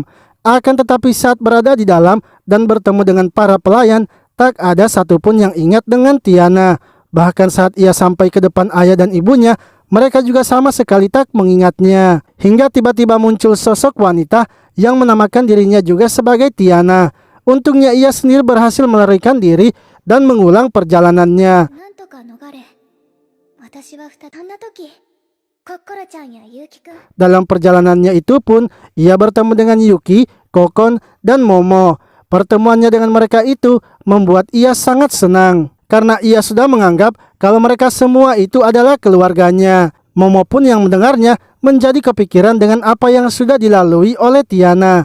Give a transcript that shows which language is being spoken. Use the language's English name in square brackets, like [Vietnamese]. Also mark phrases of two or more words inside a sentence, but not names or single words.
[Indonesian] Akan tetapi saat berada di dalam dan bertemu dengan para pelayan, tak ada satupun yang ingat dengan Tiana. Bahkan saat ia sampai ke depan ayah dan ibunya, mereka juga sama sekali tak mengingatnya. Hingga tiba-tiba muncul sosok wanita yang menamakan dirinya juga sebagai Tiana. Untungnya ia sendiri berhasil melarikan diri dan mengulang perjalanannya. [Japanese] なんとか逃れ私はそんな時コッコロちゃんやユウキくん [Indonesian] Dalam perjalanannya itu pun, ia bertemu dengan Yuki, Kokon, dan Momo. Pertemuannya dengan mereka itu membuat ia sangat senang, karena ia sudah menganggap kalau mereka semua itu adalah keluarganya. Momo pun yang mendengarnya menjadi kepikiran dengan apa yang sudah dilalui oleh Tiana.